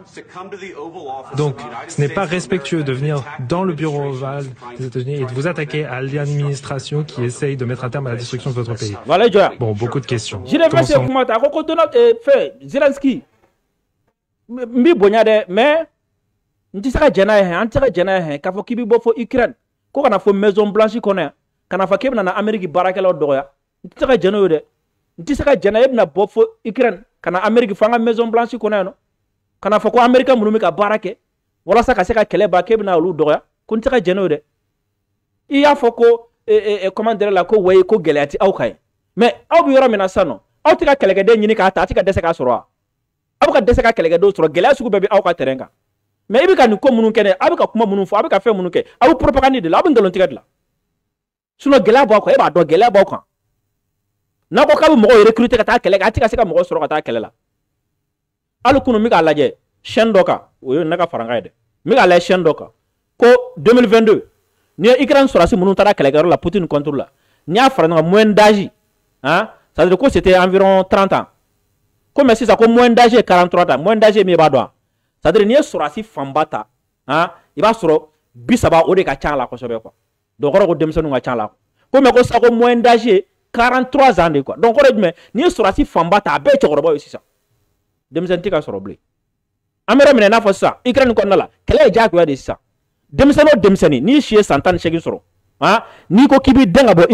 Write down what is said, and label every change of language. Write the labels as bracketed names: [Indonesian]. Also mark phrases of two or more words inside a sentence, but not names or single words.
[French] Donc, ce n'est pas respectueux de venir dans le bureau Oval des États-Unis et de vous attaquer à l'administration qui essaye de mettre un terme à la destruction de votre pays. Bon, beaucoup de questions. [Bambara] Zelensky, mais ko kana fo [French] Maison Blanche [Bambara] kɔnɔ kana fɔ k'e bɛna na Amérique baarakɛlaw dɔgɔya n tɛ se ka jɛn n'o ye dɛ n tɛ se ka jɛn e bɛna bɔ fo Ukraine kana Amérique fo an ka [French] Maison Blanche [Bambara] kɔnɔ yan nɔ kana fɔ ko Américain minnu bɛ ka baara kɛ walasa ka se ka kɛlɛ ban k'e bɛna olu dɔgɔya ko n tɛ se ka jɛn n'o ye dɛ i y'a fɔ ko [French] comment dire [Bambara] la ko wayi ko gɛlɛya tɛ aw kan ye mais aw bɛ yɔrɔ min na sisan nɔ aw tɛ ka kɛlɛkɛden ɲini k'a ta a tɛ ka dɛsɛ k'a sɔrɔ wa aw bɛ ka dɛsɛ ka kɛlɛkɛdenw sɔrɔ gɛlɛya sugu bɛɛ bɛ aw ka terrain kan mais ibi ka ni ko minnu kɛ dɛ a bɛ ka kuma minnu fɔ a bɛ ka fɛn minnu kɛ a bɛ propagande de la a bɛ nkalon tigɛ de la sinon gɛlɛya b'aw kan e b'a dɔn gɛlɛya b'aw kan n'a ko k'a bɛ mɔgɔw recruter ka taa kɛlɛ kɛ a tɛ ka se ka mɔgɔ sɔrɔ ka taa kɛlɛ la hali kunu n bɛ k'a lajɛ chaîne dɔ kan o ye ne ka farankan ye dɛ n bɛ k'a lajɛ chaîne dɔ kan ko 2022 ni ye Ukraine sɔrɔsi minnu taara kɛlɛkɛyɔrɔ la Poutine contre la n'i y'a fara ɲɔgɔn kan [French] moyenne d'âge [Bambara] hein [French] ça veut dire [Bambara] ko [French] c'était environ 30 ans [Bambara] ko mais sisan ko [French] moyenne d'âge [Bambara] ye [French] 43 ans moyenne d'âge [Bambara] ye min ye b'a dɔn c'est-à-dire n'i ye sɔrɔsi fanba ta hein i b'a sɔrɔ 30 o de ka ca la kosɛbɛ quoi donc kɔrɔ ko denmisɛnninw ka ca la ko mais ko sisan ko [French] moyenne d'âge [Bambara] ye [French] 43 ans de quoi [Bambara] donc kɔrɔ jumɛn n'i ye sɔrɔsi fanba ta a bɛɛ ye cɛkɔrɔbaw ye sisan denmisɛnnin tɛ ka sɔrɔ bilen an bɛ yɔrɔ min na i n'a fɔ sisan Ukraine kɔnɔna la kɛlɛ ye diyagoya de sisan denmisɛnnin o denmisɛnnin n'i si ye san 18 sɔrɔ hein n'i ko k'i b'i dɛn ka bɔ